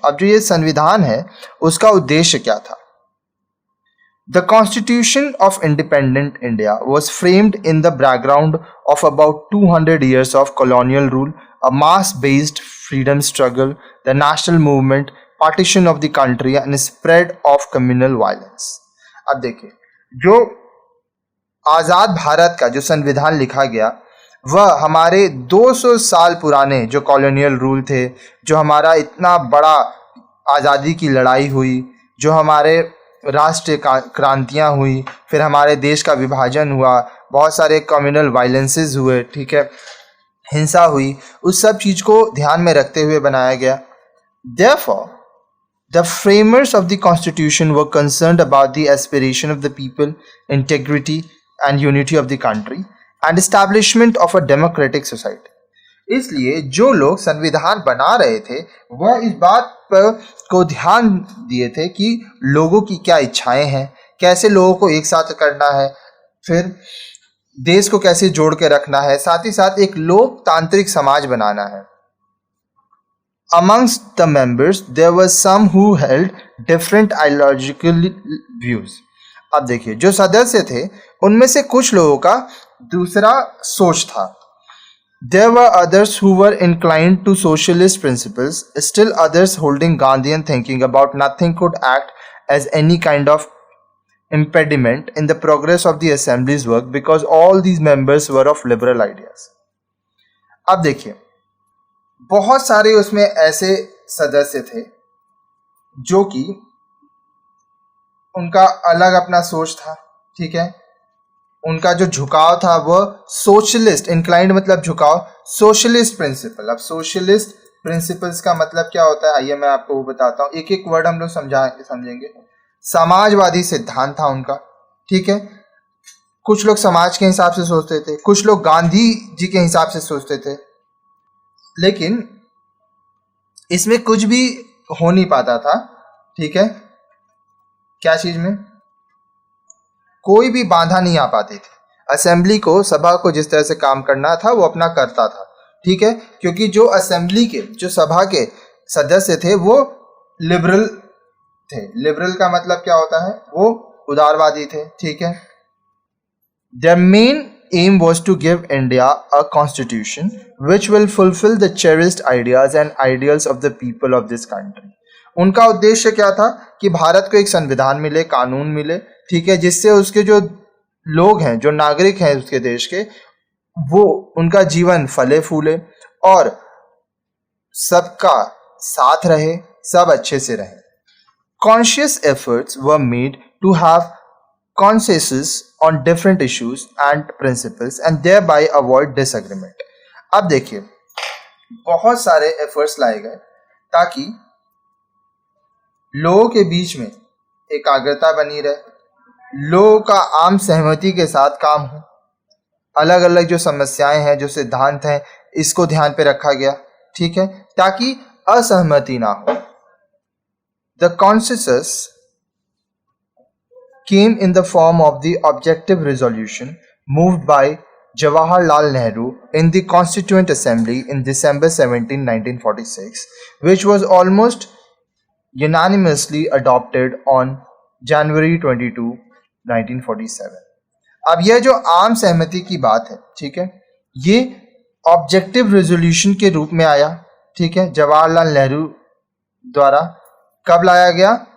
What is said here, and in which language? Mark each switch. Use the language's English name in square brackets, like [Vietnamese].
[Hindi] अब जो ये संविधान है उसका उद्देश्य क्या था? [English] The Constitution of Independent India was framed in the background of about 200 years of colonial rule, a mass-based freedom struggle, the national movement, partition of the country and spread of communal violence. [Hindi] अब देखिए, जो आज़ाद भारत का जो संविधान लिखा गया वह हमारे 200 साल पुराने जो कॉलोनियल रूल थे, जो हमारा इतना बड़ा आज़ादी की लड़ाई हुई, जो हमारे राष्ट्रीय क्रांतियाँ हुई, फिर हमारे देश का विभाजन हुआ, बहुत सारे कम्युनल वायलेंसेस हुए, ठीक है, हिंसा हुई, उस सब चीज़ को ध्यान में रखते हुए बनाया गया। [English] Therefore, the framers of the constitution were concerned about the aspiration of the people, integrity and unity of the country and establishment of a democratic society. [Hindi] इसलिए जो लोग संविधान बना रहे थे वह इस बात पर को ध्यान दिए थे कि लोगों की क्या इच्छाएं हैं, कैसे लोगों को एक साथ करना है, फिर देश को कैसे जोड़ के रखना है, साथ ही साथ एक लोकतांत्रिक समाज बनाना है। [English] Amongst the members there were some who held different ideological views. [Hindi] अब देखिए, जो सदस्य थे उनमें से कुछ लोगों का दूसरा सोच था। [English] There were others who were inclined to socialist principles, still others holding Gandhian thinking about nothing could act as any kind of impediment in the progress of the assembly's work because all these members were of liberal ideas. [Hindi] अब देखिए, बहुत सारे उसमें ऐसे सदस्य थे जो कि उनका अलग अपना सोच था, ठीक है, उनका जो झुकाव था वह सोशलिस्ट, इंक्लाइंड मतलब झुकाव, सोशलिस्ट प्रिंसिपल। अब सोशलिस्ट प्रिंसिपल्स का मतलब क्या होता है, आइए मैं आपको वो बताता हूँ, एक एक वर्ड हम लोग समझेंगे। समाजवादी सिद्धांत था उनका, ठीक है, कुछ लोग समाज के हिसाब से सोचते थे, कुछ लोग गांधी जी के हिसाब से सोचते थे, लेकिन इसमें कुछ भी हो नहीं पाता था, ठीक है, क्या चीज में कोई भी बाधा नहीं आ पाती थी। असेंबली को, सभा को जिस तरह से काम करना था वो अपना करता था, ठीक है, क्योंकि जो असेंबली के, जो सभा के सदस्य थे वो लिबरल थे। लिबरल का मतलब क्या होता है, वो उदारवादी थे, ठीक है। [English] Their main aim was to give India a constitution which will fulfill the cherished ideas and ideals of the people of this country. [Hindi] उनका उद्देश्य क्या था कि भारत को एक संविधान मिले, कानून मिले, ठीक है, जिससे उसके जो लोग हैं, जो नागरिक हैं उसके देश के, वो उनका जीवन फले फूले और सबका साथ रहे, सब अच्छे से रहे। [English] Conscious efforts were made to have consensus on different issues and principles and thereby avoid disagreement. [Hindi] अब देखिए, बहुत सारे एफर्ट्स लाए गए ताकि लोगों के बीच में एकाग्रता बनी रहे, लोगों का आम सहमति के साथ काम हो, अलग अलग जो समस्याएं हैं, जो सिद्धांत हैं, इसको ध्यान पे रखा गया, ठीक है, ताकि असहमति ना हो। [English] The consensus came in the form of the objective resolution moved by Jawaharlal Nehru in the Constituent Assembly in December 17, 1946, which was almost unanimously adopted on January 22, 1947. [Hindi] अब यह जो आम सहमति की बात है, ठीक है, ये ऑब्जेक्टिव रेजोल्यूशन के रूप में आया, ठीक है, जवाहरलाल नेहरू द्वारा। कब लाया गया?